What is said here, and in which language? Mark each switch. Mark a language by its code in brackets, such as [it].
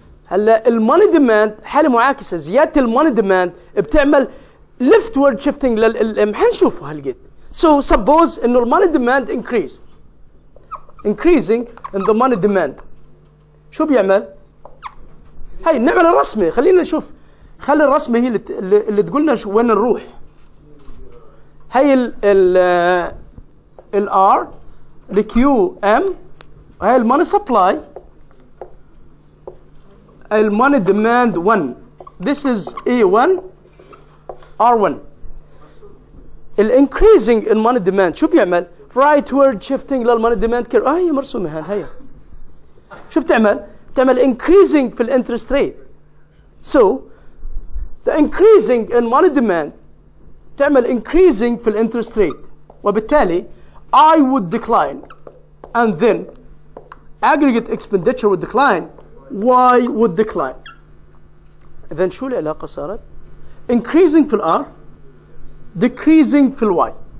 [ar] هلا الماني ديماند حاله معاكسه، زياده الماني ديماند بتعمل leftward shifting لل LM. حنشوفه هالقد. [en] So suppose [ar] انه الماني ديماند [en] increasing in the money demand. [ar] شو بيعمل؟ هاي نعمل الرسمه، خلينا نشوف. خلي الرسمه هي اللي تقولنا شو وين نروح. هاي ال R ال QM هاي الماني سبلاي الماني ديماند 1. [en] This is A1 R1. [ar] الانكريزنج [en] in money demand [ar] شو بيعمل؟ [en] rightward shifting [ar] للماني ديماند كيرف. هي مرسومه هي. شو بتعمل؟ بتعمل [en] increasing [ar] في الانترست ريت. [en] So the increasing in money demand [ar] تعمل [en] increasing [ar] في الانترست ريت، وبالتالي [en] I would decline and then aggregate expenditure would decline, Y would decline. [ar] إذن شو العلاقة صارت؟ [en] increasing [ar] في ال R [en] decreasing [ar] في ال Y.